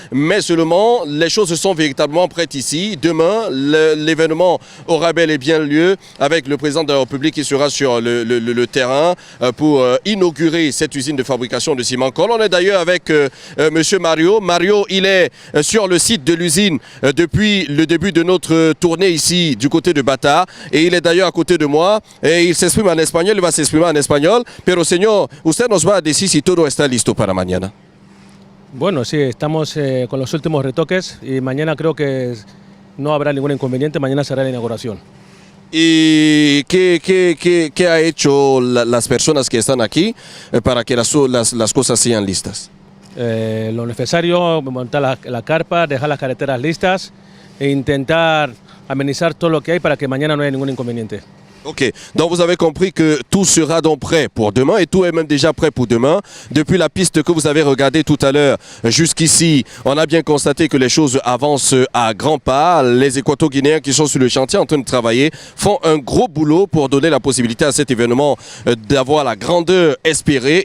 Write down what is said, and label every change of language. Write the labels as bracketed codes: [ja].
[fr] Mais seulement, les choses sont véritablement prêtes ici. Demain, l'événement aura bel et bien lieu avec le président de la République qui sera sur le terrain pour inaugurer cette usine de fabrication de ciment Cole. On est d'ailleurs avec monsieur Mario. Mario, il est sur le site de l'usine depuis le début de notre tournée ici du côté de Bata. Et il est d'ailleurs à côté de moi. Et il s'exprime en espagnol, il va s'exprimer en espagnol. [es] Pero señor, usted nos va a decir si todo está listo para mañana. Bueno, sí, estamos con los últimos retoques y mañana creo que no habrá ningún inconveniente. Mañana será la inauguración. ¿Y qué ha hecho las personas que están aquí para que las cosas sean listas? Lo necesario, montar la carpa, dejar las carreteras listas e intentar amenizar todo lo que hay para que mañana no haya ningún inconveniente. [fr] Ok, donc vous avez compris que tout sera donc prêt pour demain et tout est même déjà prêt pour demain. Depuis la piste que vous avez regardée tout à l'heure jusqu'ici, on a bien constaté que les choses avancent à grands pas. Les Équato-Guinéens qui sont sur le chantier en train de travailler font un gros boulot pour donner la possibilité à cet événement d'avoir la grandeur espérée.